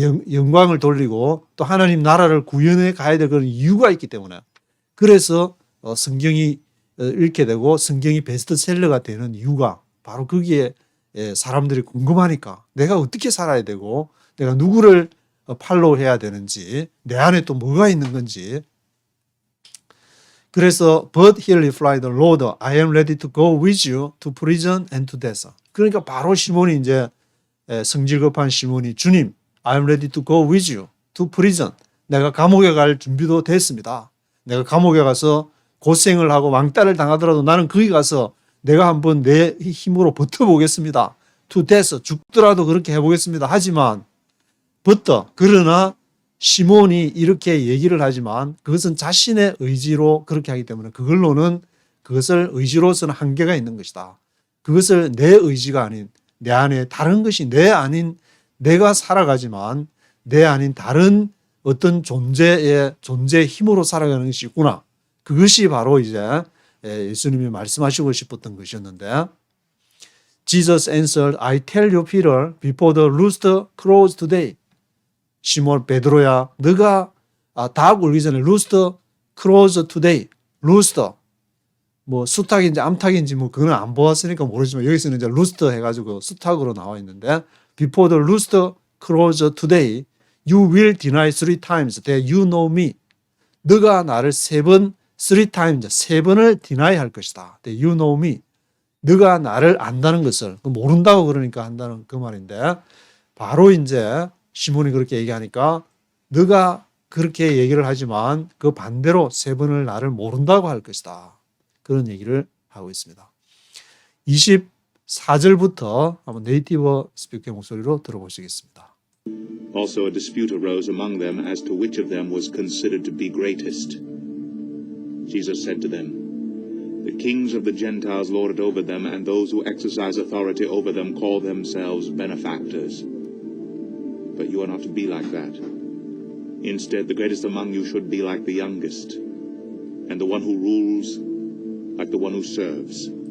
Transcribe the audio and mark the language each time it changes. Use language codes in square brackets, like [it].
[ko] 영광을 돌리고 또 하나님 나라를 구현해 가야 될 그런 이유가 있기 때문에 그래서 성경이 읽게 되고 성경이 베스트셀러가 되는 이유가 바로 거기에 사람들이 궁금하니까 내가 어떻게 살아야 되고 내가 누구를 팔로우해야 되는지 내 안에 또 뭐가 있는 건지 그래서 [en] But he replied, Lord, I am ready to go with you to prison and to death. [ko] 그러니까 바로 시몬이 이제 성질급한 시몬이 주님, [en] I am ready to go with you to prison. [ko] 내가 감옥에 갈 준비도 됐습니다. 내가 감옥에 가서 고생을 하고 왕따를 당하더라도 나는 거기 가서 내가 한번 내 힘으로 버텨보겠습니다. [en] To death, [ko] 죽더라도 그렇게 해보겠습니다. 하지만 그러나 시몬이 이렇게 얘기를 하지만 그것은 자신의 의지로 그렇게 하기 때문에 그것을 의지로서는 한계가 있는 것이다. 그것을 내 의지가 아닌 내 안에 다른 것이 내 아닌 내가 살아가지만 내 아닌 다른 어떤 존재의 힘으로 살아가는 것이 있구나. 그것이 바로 이제 예수님이 말씀하시고 싶었던 것이었는데 [en] Jesus answered, I tell you, Peter, before the rooster crows today. [ko] 시몬 베드로야, 너가 닭 울기 전에 [en] rooster crows today. [ko] rooster 뭐 수탉인지 암탉인지 뭐 그건 안 보았으니까 모르지만 여기서는 이제 rooster 해가지고 수탉으로 나와 있는데 [en] before the rooster crows today, you will deny 3 times that you know me. [ko] 너가 나를 3번 3번을 deny 할 것이다. [en] that you know me. [ko] 너가 나를 안다는 것을 모른다고 그러니까 한다는 그 말인데 바로 이제 시몬이 그렇게 얘기하니까 너가 그렇게 얘기를 하지만 그 반대로 3번을 나를 모른다고 할 것이다. 그런 얘기를 하고 있습니다. 24절부터 한번 네이티브 스피커의 목소리로 들어보시겠습니다. [en] Also, a dispute arose among them as to which of them was considered to be greatest. Jesus said to them, "The kings of the Gentiles lord it over them, and those who exercise authority over them call themselves benefactors. But you are not to be like that. Instead, the greatest among you should be like the youngest, and the one who rules like the one who serves.